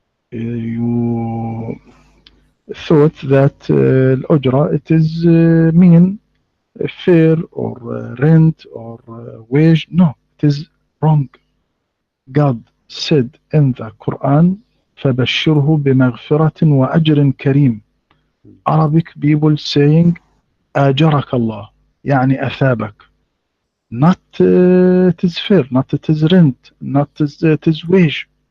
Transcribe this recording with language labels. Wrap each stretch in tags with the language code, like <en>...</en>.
<en>You thought that الأجرة it is mean fair or rent or wage. No, it is wrong. God said in the Quran,</en> <ar>فَبَشِّرْهُ بِمَغْفِرَةٍ وَأَجْرٍ كَرِيمٍ.</ar> <en>Arabic people saying</en> <ar>أَجَرَكَ اللَّهِ, يعني أثابك.</ar> <en>Not it is fair, not it is rent, not it is wage.</en>